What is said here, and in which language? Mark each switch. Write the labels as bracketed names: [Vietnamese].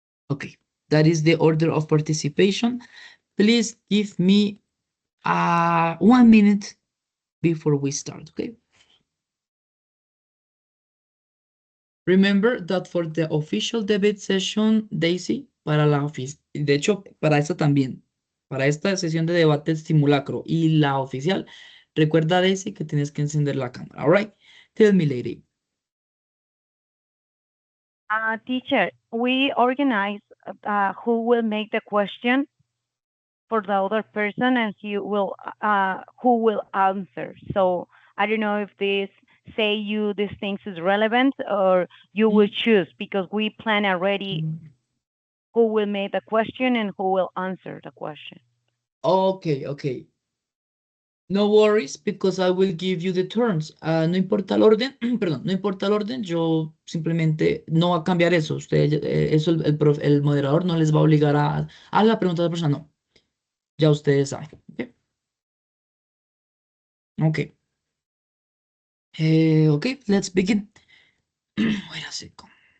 [English] Okay, that is the order of participation. Please give me 1 minute before we start, okay? Remember that for the official debate session, [Spanish] Daisy, de hecho, para esta también, para esta sesión de debate simulacro y la oficial, recuerda, Daisy, que tienes que encender la cámara, [English] all right? Tell me, lady. Teacher, we organize who will make the question for the other person and who will answer. So I don't know if these things is relevant or you will choose because we plan already who will make the question and who will answer the question. Okay. No worries, because I will give you the turns. [Spanish] No importa el orden, perdón, no importa el orden, yo simplemente no va a cambiar eso. Eso el moderador no les va a obligar a la pregunta de la persona, no. Ya ustedes saben. [English] Okay. Okay, let's begin. Wait a second.